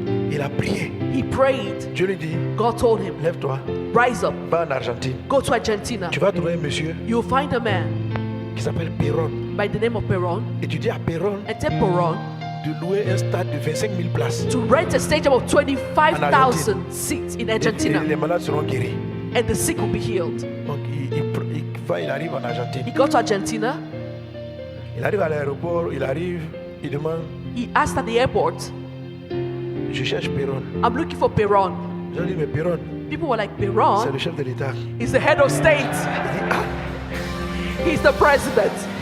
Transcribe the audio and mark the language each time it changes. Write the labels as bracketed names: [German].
[French] Il a prié. [English] He prayed. [French] Dieu lui dit, [English] God told him, [French] lève-toi, [English] rise up, [French] va en Argentine. [English] go to Argentina. [French] Tu vas trouver un monsieur [English] You'll find a man [French] qui s'appelle Perron. [English] by the name of Peron. [French] Et tu dis à Perron [English] And tell Peron [French] de louer un stade de 25 000 places. [English] to rent a stadium of 25,000 seats in [French] Et [English] Argentina. [French] les malades seront guéris. [English] And the sick will be healed. [French] Donc il arrive en Argentine. [English] He got to Argentina. [French] Il arrive à l'aéroport, il arrive, il demande, [English] He asked at the airport, [French] je cherche Perron. [English] I'm looking for Peron. [French] Je lui dis, mais Perron, [English] People were like, [French] c'est [English] Peron? [French] le chef de l'État. [English] He's the head of state. [French] Il dit, ah, [English] He's the president.